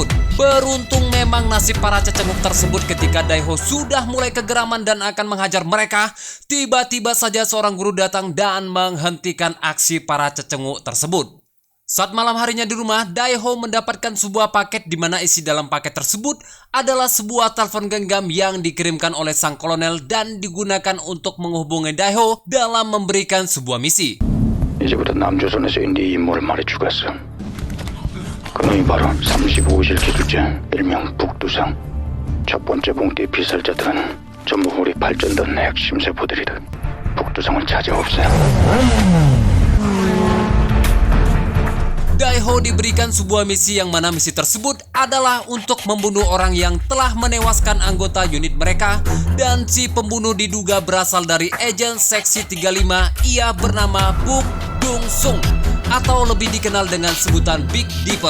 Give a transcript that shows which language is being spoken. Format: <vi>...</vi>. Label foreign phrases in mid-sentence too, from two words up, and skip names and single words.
<id>Beruntung memang nasib para cecenguk tersebut ketika Dae-ho sudah mulai kegeraman dan akan menghajar mereka, tiba-tiba saja seorang guru datang dan menghentikan aksi para cecenguk tersebut. Saat malam harinya di rumah, Dae-ho mendapatkan sebuah paket di mana isi dalam paket tersebut adalah sebuah telepon genggam yang dikirimkan oleh sang kolonel dan digunakan untuk menghubungi Dae-ho dalam memberikan sebuah misi.</id> <ko>이제부터 남조선에서 네 임무를 말해주겠어. 그놈이 바로 35호실 기술자 일명 북두상. 첫 번째 봉투의 피살자들은 전부 우리 발전단 핵심 세포들이다. 북두성을 찾아 없애.</ko> <id>Daeho diberikan sebuah misi yang mana misi tersebut adalah untuk membunuh orang yang telah menewaskan anggota unit mereka, dan si pembunuh diduga berasal dari agen seksi 35. Ia bernama Buk Dong Sung atau lebih dikenal dengan sebutan Big Dipper.</id>